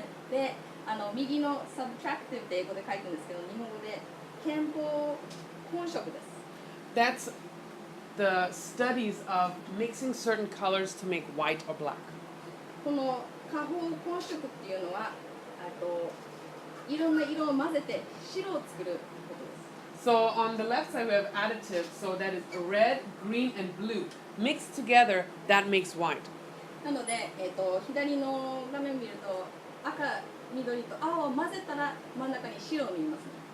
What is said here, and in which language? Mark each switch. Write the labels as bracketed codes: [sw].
[ja] で、右の subtractive って英語で書いてるんですけど、日本語で兼棒混色です。 [en] That's the studies of mixing certain colors to make white or black. [ja] この加工混色っていうのは、いろんな色を混ぜて白を作ることです。 [en] So on the left side we have additive, so that is red, green, and blue. Mixed together, that makes white. [ja] なので、左の画面を見ると赤、緑と青を混ぜたら真ん中に白を見ますね。